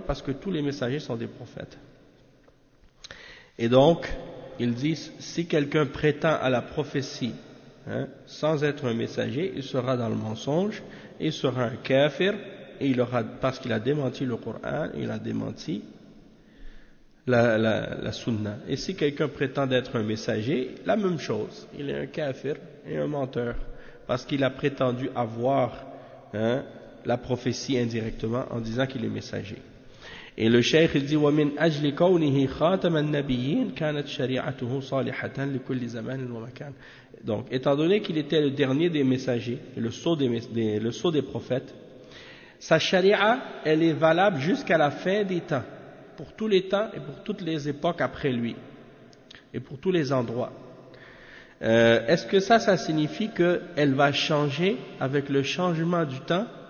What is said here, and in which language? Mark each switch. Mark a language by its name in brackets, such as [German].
[French] Parce que tous les messagers sont des prophètes. Et donc, ils disent, si quelqu'un prétend à la prophétie sans être un messager, il sera dans le mensonge, il sera un kafir, et il aura, parce qu'il a démenti le Coran, il a démenti la sunna. Et si quelqu'un prétend être un messager, la même chose, il est un kafir et un menteur, parce qu'il a prétendu avoir la prophétie indirectement en disant qu'il est messager. Et le cheikh il dit, [Arabic] وَمِنْ أَجْلِ كَوْنِهِ خَاتَمَ النَّبِيِّينَ كَانَتْ شَرِيعَتُهُ صَالِحَةً لِكُلِّ زَمَانٍ وَمَكَانٍ. [French] Donc, étant donné qu'il était le dernier des messagers, le sceau des prophètes, sa sharia, elle est valable jusqu'à la fin des temps, pour tous les temps et pour toutes les époques après lui, et pour tous les endroits. Est-ce que ça signifie qu'elle va changer avec le changement du temps?